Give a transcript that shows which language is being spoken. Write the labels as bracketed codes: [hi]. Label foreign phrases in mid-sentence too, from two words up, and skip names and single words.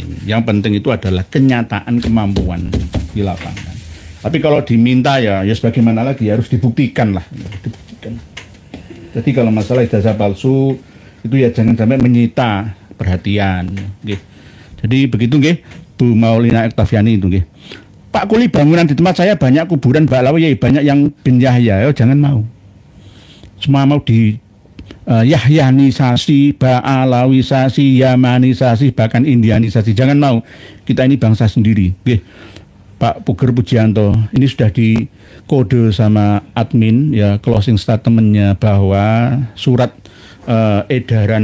[id] Yang penting itu adalah kenyataan kemampuan di lapangan. Tapi kalau diminta ya sebagaimana lagi harus dibuktikan lah. Dibuktikan. Jadi kalau masalah ijazah palsu itu ya jangan sampai menyita perhatian. Nggih. Jadi begitu nggih, Bu Maulina Ektaviani itu nggih. Pak Kuli, bangunan di tempat saya banyak kuburan Ba'alawi, banyak yang bin Yahya. Jangan mau. Semua mau di Yahyanisasi, Ba'alawisasi, Yamanisasi, bahkan Indianisasi. Jangan mau. Kita ini bangsa sendiri. Nggih. Pak Puger Pujianto, ini sudah dikode sama admin ya [en] closing statementnya [id] bahwa surat edaran